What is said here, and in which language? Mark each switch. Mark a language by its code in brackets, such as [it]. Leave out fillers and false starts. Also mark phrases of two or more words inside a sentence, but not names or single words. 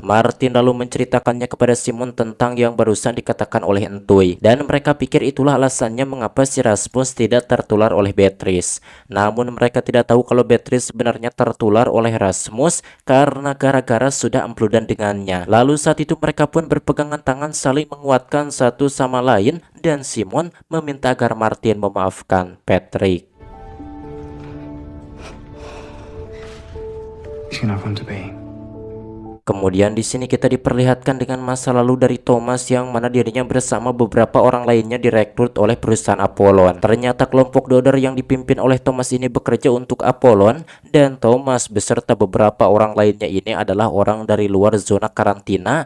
[id] Martin lalu menceritakannya kepada Simon tentang yang barusan dikatakan oleh Entui, dan mereka pikir itulah alasannya mengapa si Rasmus tidak tertular oleh Beatrice. Namun mereka tidak tahu kalau Beatrice sebenarnya tertular oleh Rasmus karena gara-gara sudah ampludan dengannya. Lalu saat itu mereka pun berpegangan tangan saling menguatkan satu sama lain, dan Simon meminta agar Martin memaafkan Patrick. [da] Vi skal nok komme tilbage. [id] Kemudian di sini kita diperlihatkan dengan masa lalu dari Thomas yang mana dirinya bersama beberapa orang lainnya direkrut oleh perusahaan Apollon. Ternyata kelompok The Order yang dipimpin oleh Thomas ini bekerja untuk Apollon, dan Thomas beserta beberapa orang lainnya ini adalah orang dari luar zona karantina.